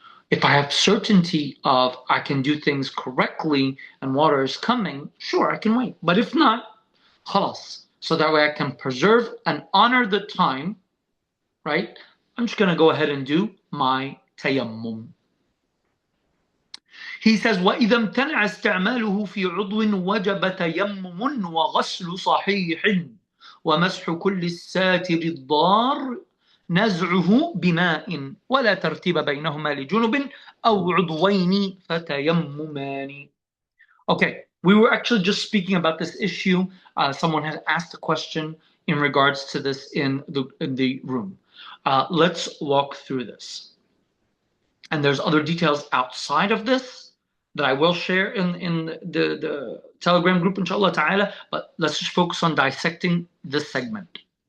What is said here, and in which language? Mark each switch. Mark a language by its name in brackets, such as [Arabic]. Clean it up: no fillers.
[English] If I have certainty of I can do things correctly and water is coming, sure, I can wait. But if not, khalas. So that way I can preserve and honor the time, right? I'm just going to go ahead and do my tayammum. He says, [Arabic] وَإِذَا امْتَنَعَ اسْتِعْمَالُهُ فِي عُضْوٍ وَجَبَ تَيَمُّمٌ وَغَسْلُ صَحِيحٍ وَمَسْحُ كُلِّ السَّاتِرِ الضَّارِ نزعه بماء ولا ترتيب بينهما لجنب أو عضوين فتيممان. [English] Okay, we were actually just speaking about this issue. Someone had asked a question in regards to this in the room. Let's walk through this. And there's other details outside of this that I will share in the Telegram group, inshallah ta'ala, but let's just focus on dissecting this segment.